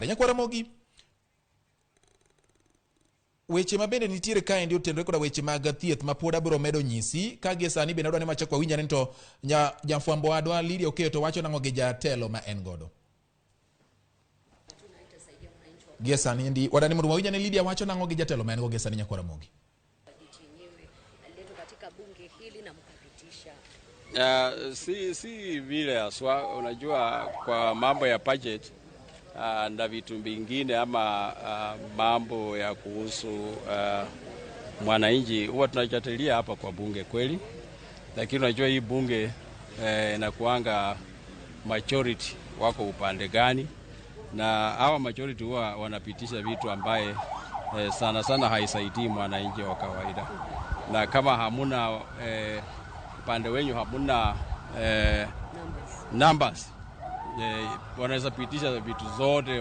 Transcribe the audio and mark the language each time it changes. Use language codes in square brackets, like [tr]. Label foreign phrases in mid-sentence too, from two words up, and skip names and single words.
[luo] Ramogi weche mabende nitiere kaendi otenore koda weche mag thieth ma pod abiro medo nyisi ka gie sani bende adwa ni machak wawinjane to jafwambo adwa Lydia Okeyo to wacho nang'o gi jatelo ma en godo. Gie sani ndi wadani mondo wawinjane Lydia wacho nang'o gi jatelo ma en go gie sani Ramogi. [sw] Si vile aswa unajua kwa mambo ya budget na vitu vingine ama mambo ya kuhusu mwananchi huwa tunajadiliana hapa kwa bunge kweli, lakini unajua hii bunge inakuanga majority wako upande gani, na hawa majority huwa wanapitisha vitu ambaye sana sana haisaidii mwananchi wa kawaida, na kama hamuna upande wenyu hamuna numbers wanaweza pitisha vitu zote.